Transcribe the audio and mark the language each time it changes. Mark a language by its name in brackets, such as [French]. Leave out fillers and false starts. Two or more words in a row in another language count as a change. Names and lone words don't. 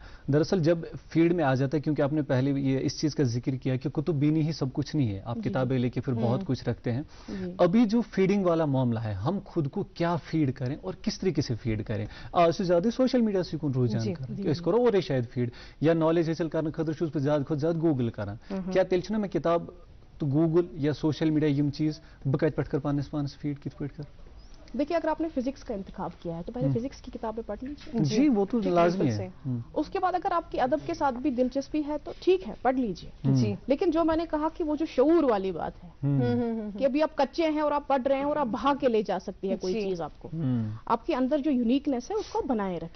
[Urdu] دراصل جب فیلڈ میں آ جاتا ہے, کیونکہ آپ نے پہلے یہ اس چیز کا ذکر کیا کہ کتب بینی ہی سب کچھ نہیں ہے, آپ کتابیں لے کے پھر بہت کچھ رکھتے ہیں. ابھی جو فیڈنگ والا معاملہ ہے, ہم خود کو کیا فیڈ کریں اور کس طریقے سے فیڈ کریں؟ [Kashmiri] آج سے زیادہ [English] social media [Kashmiri] سے کن رجحان کریں, اس کرو اور شاید فیڈ یا نالج حاصل کرنے خاطر چھس بہ زیادہ کھت زیادہ گوگل کران, کیا تیل چھنا میں کتاب تو گوگل یا [English] social media [Kashmiri] یم چیز بہ کت پہ کر پانس فیڈ کت پہ کر؟ [Urdu] دیکھیے, اگر آپ نے فزکس کا انتخاب کیا ہے تو پہلے فزکس کی کتابیں پڑھ لیجیے. جی وہ تو لازمی ہے. اس کے بعد اگر آپ کی ادب کے ساتھ بھی دلچسپی ہے تو ٹھیک ہے, پڑھ لیجیے. لیکن جو میں نے کہا کہ وہ جو شعور والی بات ہے کہ ابھی آپ کچے ہیں اور آپ پڑھ رہے ہیں اور آپ بہا کے لے جا سکتی ہے کوئی چیز, آپ کو آپ کے اندر جو یونیکنیس ہے اس کو بنائے رکھیے.